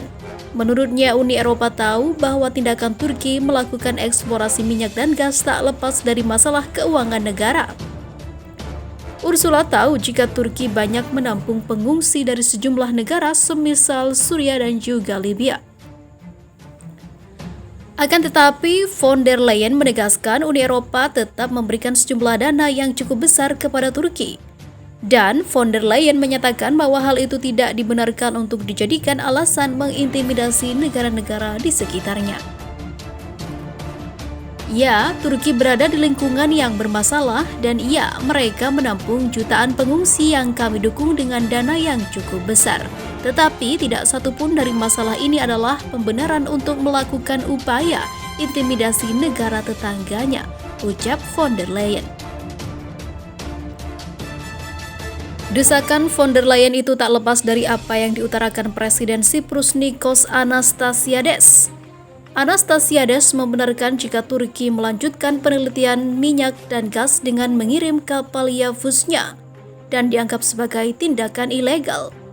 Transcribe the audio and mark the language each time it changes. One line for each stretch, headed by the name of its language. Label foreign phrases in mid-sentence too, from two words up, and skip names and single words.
Indonesian: Menurutnya, Uni Eropa tahu bahwa tindakan Turki melakukan eksplorasi minyak dan gas tak lepas dari masalah keuangan negara. Ursula tahu jika Turki banyak menampung pengungsi dari sejumlah negara semisal Suriah dan juga Libya. Akan tetapi, von der Leyen menegaskan Uni Eropa tetap memberikan sejumlah dana yang cukup besar kepada Turki. Dan von der Leyen menyatakan bahwa hal itu tidak dibenarkan untuk dijadikan alasan mengintimidasi negara-negara di sekitarnya. Ya, Turki berada di lingkungan yang bermasalah, dan ya, mereka menampung jutaan pengungsi yang kami dukung dengan dana yang cukup besar. Tetapi tidak satupun dari masalah ini adalah pembenaran untuk melakukan upaya intimidasi negara tetangganya, ucap von der Leyen. Desakan von der Leyen itu tak lepas dari apa yang diutarakan Presiden Siprus Nikos Anastasiades. Anastasiades membenarkan jika Turki melanjutkan penelitian minyak dan gas dengan mengirim kapal Yavuznya dan dianggap sebagai tindakan ilegal.